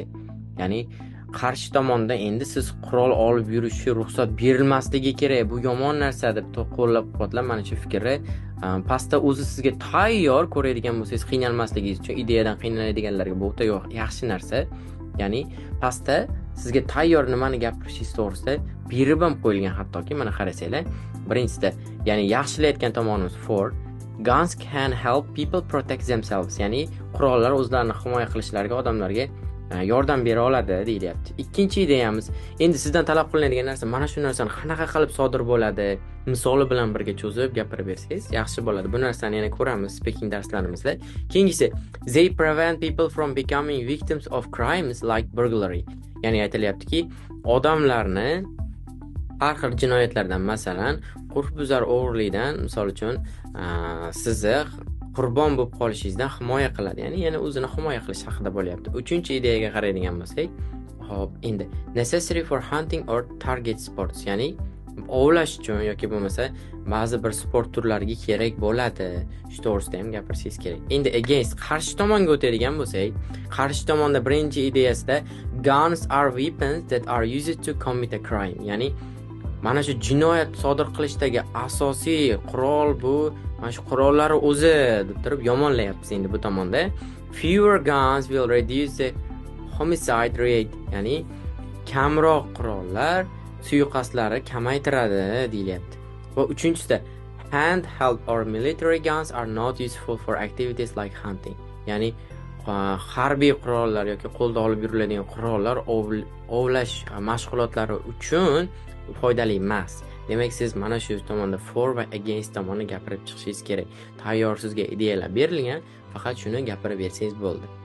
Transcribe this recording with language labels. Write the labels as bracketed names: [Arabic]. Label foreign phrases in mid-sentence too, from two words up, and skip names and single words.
[Uzbek] Ya'ni qarshi tomonda endi siz qurol olib yurishga ruxsat berilmasligi kerak, bu yomon narsa deb qo'llab-quvvatlab mana shu fikrni pastda o'zi sizga tayyor ko'radigan bo'lsangiz, qiynalmasligingiz uchun ideyadan qiynaladiganlarga bu o'ta yaxshi narsa. Ya'ni pastda sizga tayyor nimani gapirishingiz to'g'risida berib ham qo'yilgan, hattoki mana qarasanglar. Birinchisida, ya'ni yaxshilayotgan tomonimiz [English] for guns can help people protect themselves. [Uzbek] Ya'ni qurollar o'zlarini himoya qilishlariga odamlarga yordam bera oladi deyilyapti. Ikkinchi ideyamiz, endi sizdan talab qilinadigan narsa mana shu narsani qanaqa qilib sodir bo'ladi, misoli bilan birga cho'zib gapirib bersangiz yaxshi bo'ladi. Bu narsani yana ko'ramiz speaking darslarimizda. Keyingisi, [English] they prevent people from becoming victims of crimes like burglary. [Uzbek] Ya'ni aytilyaptiki, odamlarni har xil jinoyatlardan, masalan, qo'rqbuzar o'g'irlikdan, misol uchun, sizni qurbon bo'lib qolishingizdan himoya qiladi. Ya'ni yana o'zini himoya qilish haqida bo'lyapti. Uchinchi ideyaga qaraydigan bo'lsak, hop, endi [English] necessary for hunting or target sports, [Uzbek] ya'ni ovlash uchun yoki bo'lmasa ba'zi bir sport turlariga kerak bo'ladi. Shu to'g'risida ham gapirishingiz kerak. Endi against, qarshi tomonga o'tadigan bo'lsak, qarshi tomonda birinchi ideyasida [English] guns are weapons that are used to commit a crime. [Uzbek] Ya'ni mana shu jinoyat sodir qilishdagi asosiy qurol bu, mana shu qurollar o'zi deb turib yomonlayapmiz endi bu tomonda. [English] Fewer guns will reduce the homicide rate. [Uzbek] Ya'ni kamroq qurollar suiqasdlarni kamaytiradi deyilyapti. Va uchinchisida [English] handheld or military guns are not useful for activities like hunting. [Uzbek] Ya'ni harbiy qurollar yoki qo'lda olib yuriladigan qurollar ovlash mashg'ulotlari uchun foydali emas. Demak, siz mana shu tomonda for va against tomonni gapirib chiqishingiz kerak. Tayyor sizga ideyalar berilgan, faqat shuni gapirib bersangiz bo'ldi.